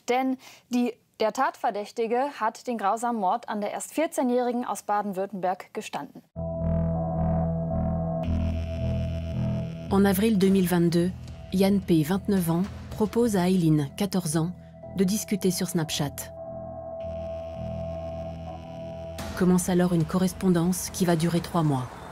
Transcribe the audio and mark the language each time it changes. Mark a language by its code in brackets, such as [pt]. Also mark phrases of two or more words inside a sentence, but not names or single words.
[de] Denn der Tatverdächtige hat den grausamen Mord an der erst 14-Jährigen aus Baden-Württemberg gestanden. [fr] En avril 2022, Yann P., 29 ans, propose à Aileen, 14 ans, de discuter sur Snapchat. Commence alors une correspondance qui va durer 3 mois.